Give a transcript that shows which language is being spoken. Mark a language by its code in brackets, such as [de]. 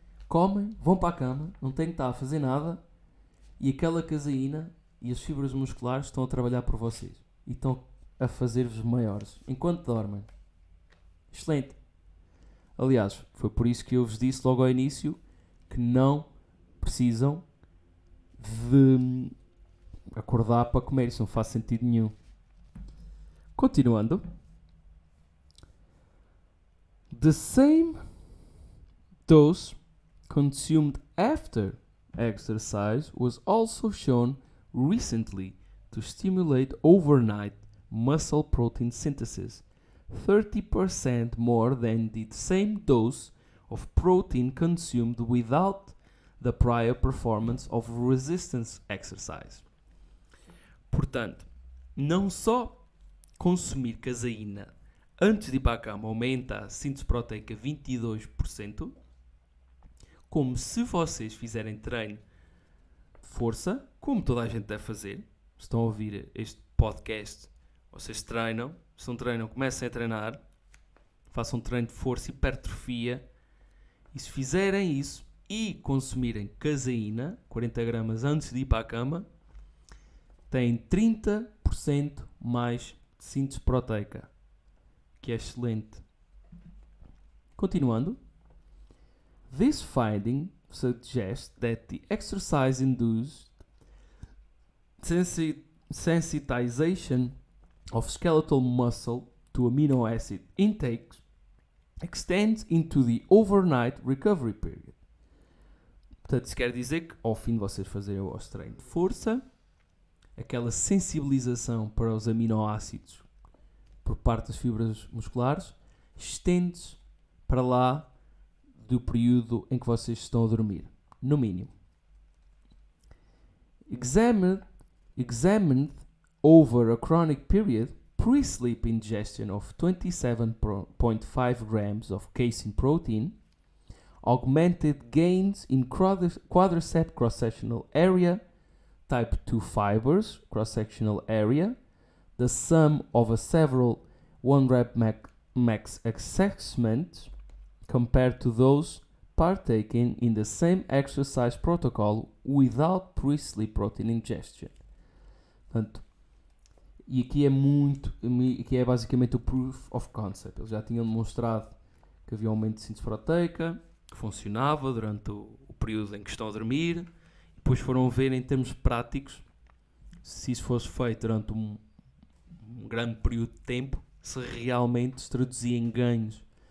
[pt] Comem, vão para a cama, não têm que estar a fazer nada e aquela caseína e as fibras musculares estão a trabalhar por vocês e estão a fazer-vos maiores enquanto dormem. Excelente. Aliás, foi por isso que eu vos disse logo ao início que não precisam de acordar para comer. Isso não faz sentido nenhum. Continuando. [en] The same dose consumed after exercise was also shown recently to stimulate overnight muscle protein synthesis 30% more than the same dose of protein consumed without the prior performance of resistance exercise. [pt] Portanto, não só consumir caseína antes de ir para a cama aumenta a síntese proteica 22%, como se vocês fizerem treino de força, como toda a gente deve fazer. Se estão a ouvir este podcast, vocês treinam. Se não treinam, comecem a treinar. Façam treino de força, hipertrofia. E se fizerem isso e consumirem caseína, 40 gramas antes de ir para a cama, têm 30% mais de síntese proteica, que é excelente. Continuando. [en] This finding suggests that the exercise-induced sensitization of skeletal muscle to amino acid intake extends into the overnight recovery period. [pt] Portanto, isso quer dizer que ao fim de vocês fazerem o vosso treino de força, aquela sensibilização para os aminoácidos por parte das fibras musculares estende-se para lá do período em que vocês estão a dormir, no mínimo. [en] Examined over a chronic period, pre-sleep ingestion of 27.5 grams of casein protein augmented gains in quadricep cross-sectional area, type 2 fibers cross-sectional area, the sum of a several 1 rep max assessments compared to those partaking in the same exercise protocol without pre-sleep protein ingestion. [pt] Portanto, e aqui é basicamente o proof of concept. Eles já tinham demonstrado que havia um aumento de síntese proteica, que funcionava durante o período em que estão a dormir, e depois foram ver em termos práticos se isso fosse feito durante um grande período de tempo, se realmente se traduzia em ganhos.